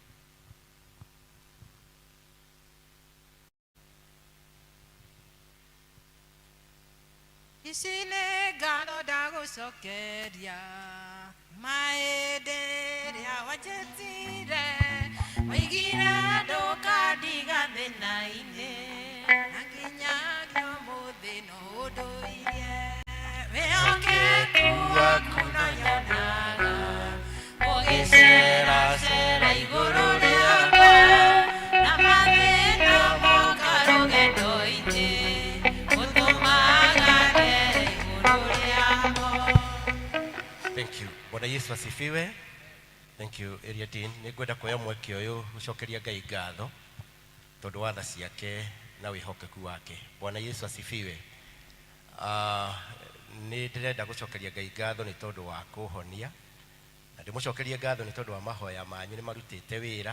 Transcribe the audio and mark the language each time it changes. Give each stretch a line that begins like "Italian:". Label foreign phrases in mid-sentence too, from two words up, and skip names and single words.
Kikuyu: Ici nĩ ngatho ndagũcokeria mahĩndĩ rĩa wanjĩtire waigire ndũkandiga thĩna-inĩ na nginyagia ũmũthĩ no ũndũire wĩhokeku waku no nyonaga ũgĩceracera igũrũ rĩakwa na mathĩna moka rũgendo-inĩ ũtũmaga ngere igũrũ rĩamo.
English: Thank you.
Swahili: Bwana Yesu asifiwe.
English: Thank you, Area Dean.
Kikuyu: Nĩngwenda kuoya mweke ũyũ gũcokeria Ngai ngatho tondũ wa tha ciake na wĩhokeku wake.
Swahili: Bwana Yesu asifiwe.
Kikuyu: Nĩ ndĩrenda gũcokeria Ngai ngatho nĩ tondũ wa kũhonia na ndĩmũcokerie ngatho nĩ tondũ wa mahoya manyu nĩ marutĩte wĩra.